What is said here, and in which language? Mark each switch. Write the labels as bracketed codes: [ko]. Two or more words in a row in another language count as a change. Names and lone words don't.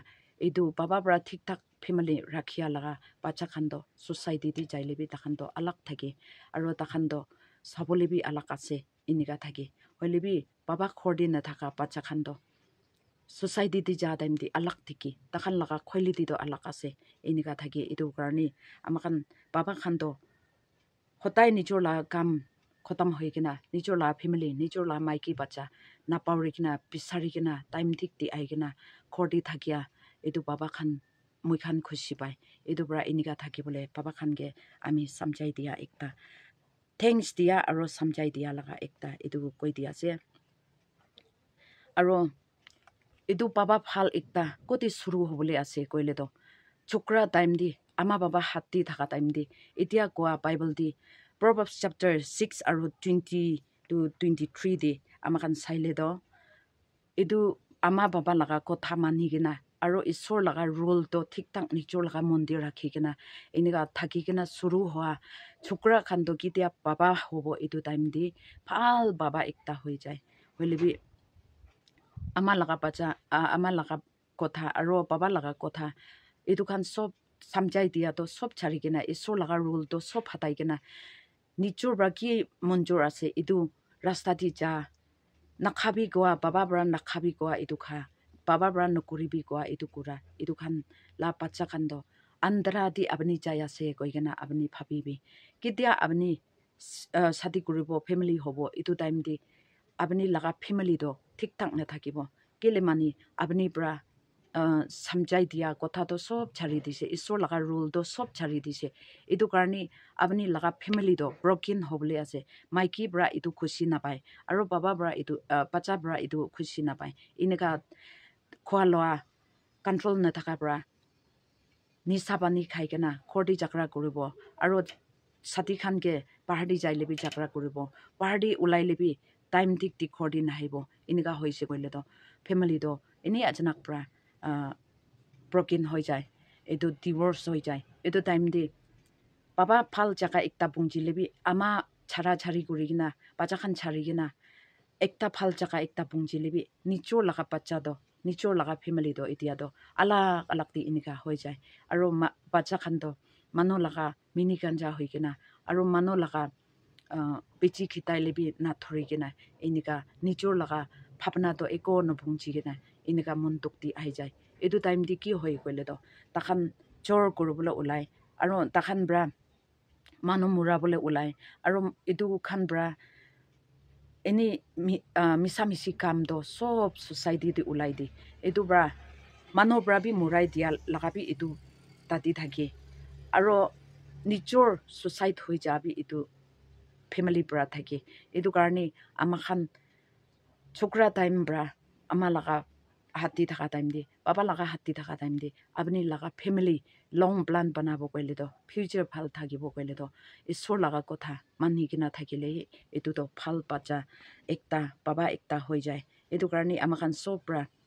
[nag] এইটো বাবা পৰা ঠিক ঠাক ফেমিলি ৰাখিয়া লগা বাচ্চা খানটো ছ'চাইটি দি যাই ল'বি তাখানটো আলাগ থাকে আৰু তাখানটো চাবলৈ বি আলাগ আছে এনেকা থাকে হ'লে বি বাবা ঘৰ দি নাথাকা বাচ্চা খানটো ছ'চাইটি দি যা টাইম দি আলাগ থাকে তাখান লগা কোৱালিটিটো আলাগ আছে এনেকা থাকে এইটো কাৰণে আমাখান বাবা খানটো সদায় নিজৰ লগা কাম khotam hoigina nijor la family nijor la maiki bacha na paurikina pisarikina time tik ti aigina khordi thakia edu baba khan mui khan khushi pai edu bra inika thaki bole baba khan ge ami samjai dia ekta thanks dia aro samjai dia laga ekta edu koi dia ase aro edu baba phal ekta koti suru hobole ase koile to chukra time di ama baba hatti thaka time di etia koa bible di Proverbs chapter 6 aro 20 to 23 di ama kan saile do edu ama baba laga kotha mani gina aro isor laga rule to thik tak nichor laga mondir rakhi gina eniga thaki gina suru hoa chukra khan do kitia baba hobo edu time di phal baba ekta hoi jai hoilebi ama laga bacha ama laga kotha aro baba laga kotha edu khan sob samjai dia to sob chari gina isor laga rule to sob hatai gina nichor baki monjor ase edu rasta di ja nakhabi goa baba bra nakhabi goa edu kha baba bra nokuribi goa edu kura edu khan la pacha khan do andra di abni jaya se koigena abni phabibi kitia abni sadi kuribo family hobo edu time di abni laga family do thik thak na thakibo kele mani abni bra samjai dia kotha to sob chari dise isor laga rule do sob chari dise edu karni abni laga family do broken hobole ase maiki bra edu khushi na pai aro baba bra edu pacha bra edu khushi na pai ineka khwa loa control na thaka bra nisa pani khai kena khordi jakra kuribo aro sati khan ke party jailebi jakra kuribo party ulai lebi time tik tik khordi nahibo ineka hoise koile to family do ini ajanak pra broken hoi jai edu divorce hoi jai edu time di baba phal jaka ekta bungji lebi ama chara chari kurigina bacha khan chari gina ekta phal jaka ekta bungji lebi nichor laga bacha do nichor laga family do etia do alak alak ti inika hoi jai aro bacha khan do mano laga mini ganja hoi gina aro mano laga pichi khitai lebi na thori gina inika nichor laga phapna to eko no bungji gina inika montuk ti ai jai edu time di ki hoi koile do takhan chor kurubula ulai aro takhan bra manu mura bole ulai aro edu khan bra any misa misi kam do sob society di ulai di edu bra mano bra bi murai dia lagabi edu tati thaki aro nichor society hoi jabi edu family bra thaki edu karni ama khan chokra time bra ama laga hati thaka time di baba laga hati thaka time di abni laga family [en] long plan [nag] banabo koile do future phal thakibo koile do isor laga kotha mani kina thakile etu to phal pacha ekta baba ekta hoi jai etu karni ama khan sobra